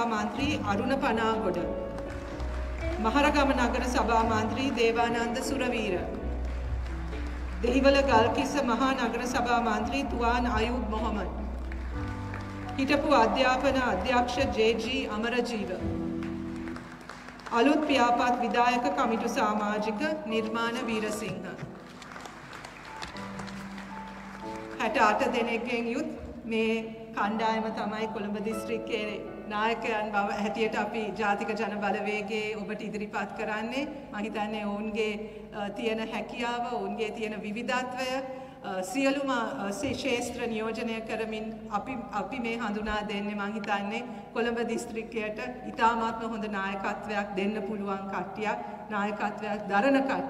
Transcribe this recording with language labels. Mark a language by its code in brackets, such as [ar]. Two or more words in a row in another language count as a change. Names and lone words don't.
[si] මන්ත්‍රී අරුණ පනාගොඩ, මහරගම නගර සභා මන්ත්‍රී දේවානන්ද සුරවීර, දෙහිවල ගල්කිස්ස මහානගර සභා මන්ත්‍රී තුආන් අයුබ් මොහොමඩ්, හිටපු අධ්‍යාපන අධ්‍යක්ෂ ජේජී අමරජීව, අලුත් ව්‍යාපාර විධායක කමිටු සාමාජික නිර්මාණ වීරසිංහ, 68 දෙනෙක්ගෙන් යුත් මේ කණ්ඩායම තමයි කොළඹ දිස්ත්‍රික්කයේ නායකයන් බව හැටියට අපි ජාතික ජන බලවේගයේ ඔබට ඉදිරිපත් කරන්නේ. මම හිතන්නේ ඔවුන්ගේ තියෙන හැකියාව, ඔවුන්ගේ තියෙන විවිධත්වය සියලුම ශේෂ්ත්‍ර නියෝජනය කරමින් අපි මේ හඳුනා දෙන්නේ මම හිතන්නේ කොළඹ දිස්ත්‍රික්කයට ඉතාමත්ම හොඳ නායකත්වයක් දෙන්න පුළුවන් කට්ටියක්, නායකත්වයක් දරන කට්ටියක්.